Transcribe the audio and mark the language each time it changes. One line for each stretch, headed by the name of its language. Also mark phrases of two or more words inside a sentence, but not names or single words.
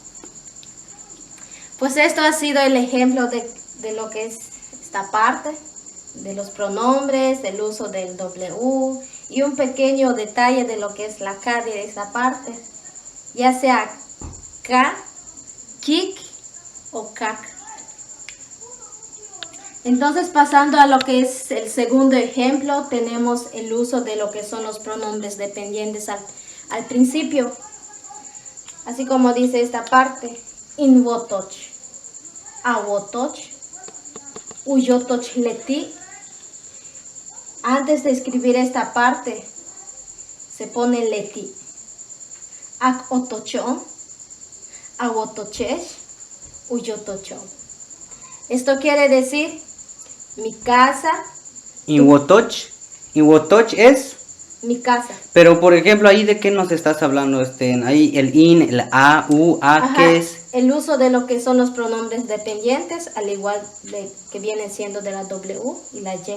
Spanish: Pues esto ha sido el ejemplo de lo que es esta parte, de los pronombres, del uso del W y un pequeño detalle de lo que es la K de esa parte, ya sea K, kik o kak. Entonces, pasando a lo que es el segundo ejemplo, tenemos el uso de lo que son los pronombres dependientes al principio. Así como dice esta parte,
Yucateco: inwotoch, awotoch, uyotoch leti.
Spanish: Antes de escribir esta parte, se pone leti.
Yucateco: Ak otocho, awotochesh, uyotocho.
Spanish: Esto quiere decir mi casa.
Yucateco: Inwotoch. Inwotoch es.
Spanish: Mi casa. Pero por ejemplo, ahí de qué nos estás hablando, ahí el in, el a, u, a, Ajá, ¿qué es? el uso de lo que son los pronombres dependientes, al igual de que vienen siendo de la W y la Y.